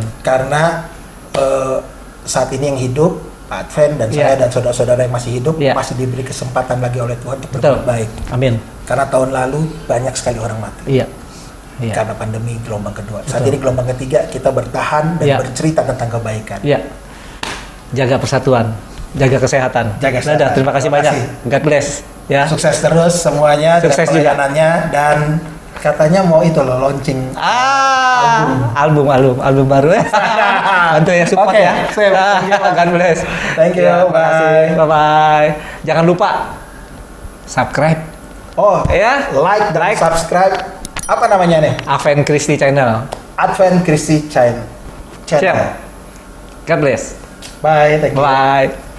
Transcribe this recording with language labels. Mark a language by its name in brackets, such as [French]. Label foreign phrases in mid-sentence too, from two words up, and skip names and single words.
[Indonesian] Karena saat ini yang hidup, Pak Adven dan saya dan saudara-saudara yang masih hidup masih diberi kesempatan lagi oleh Tuhan untuk berbuat baik. Amin. Karena tahun lalu banyak sekali orang mati. Iya. Karena pandemi gelombang kedua. Saat ini gelombang ketiga, kita bertahan dan bercerita tentang kebaikan. Iya. Jaga persatuan, jaga kesehatan. Jaga kesehatan. Terima kasih banyak. [English] God bless. [Indonesian] Ya. Sukses terus semuanya. Sukses juga. Dan katanya mau itu loh launching album baru ya. Bantu ya support ya. [English] God bless. Thank you. Bye. [Indonesian] Jangan lupa subscribe. Oh ya, like dan subscribe. Apa namanya nih? Adven Christy Channel. Adven Christy Channel. [English] God bless. Bye. Thank you. Bye.